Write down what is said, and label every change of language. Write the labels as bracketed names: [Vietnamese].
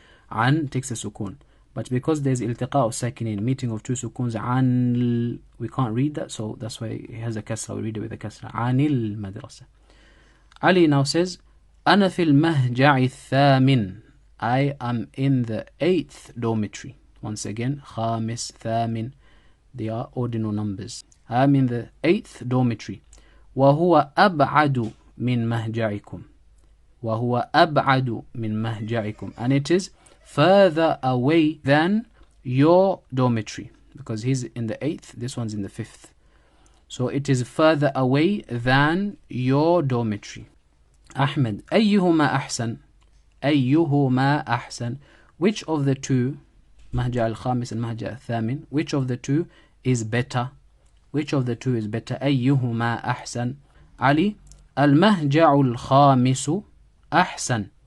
[English] عن takes a sukun. But because there's iltiqa of sakinin, meeting of 2 sukuns, عن, we can't read that, so that's why it has a kasra. We read it with a kasra. [Arabic] عن المدرسة. Ali [English] now says, [Arabic] أنا في المهجع الثامن. [English] I am in the 8th dormitory. Once again, خامس, ثامن, they are ordinal numbers. I am in the 8th dormitory. [Arabic] وهو أبعد من مهجعكم. وهو أبعد من مهجعكم. [English] And it is further away than your dormitory, because he's in the 8th, this one's in the 5th. So it is further away than your dormitory. [Arabic] Ahmed, أيهما أحسن. أيهما أحسن. [English] Which of the two, مهجع الخامس and مهجع الثامن, which of the two is better? Which of the two is better? [Arabic] أيهما أحسن. Ali, المهجع الخامس أحسن.